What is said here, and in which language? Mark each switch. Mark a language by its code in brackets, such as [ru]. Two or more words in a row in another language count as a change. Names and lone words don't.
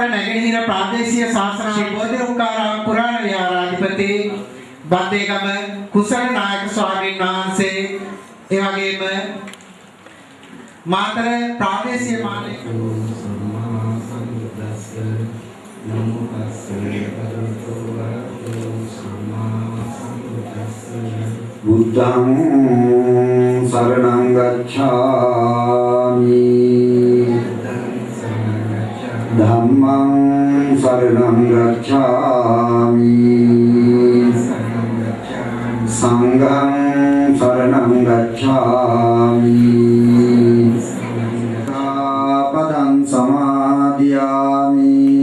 [si] නැගෙනහිර ප්‍රාදේශීය ශාස්ත්‍ර ශ්‍රී බෝධිරුක්කාරාම පුරාණ විහාරාධිපති බද්දේගම කුසල නායක ස්වාමීන් වහන්සේ ඒ වගේම මාතර ප්‍රාදේශීය මානව [pi] බුද්ධං සරණං ගච්ඡාමි ධම්මං සරණං ගච්ඡාමි සංඝං සරණං ගච්ඡාමි පදං සමාදියාමි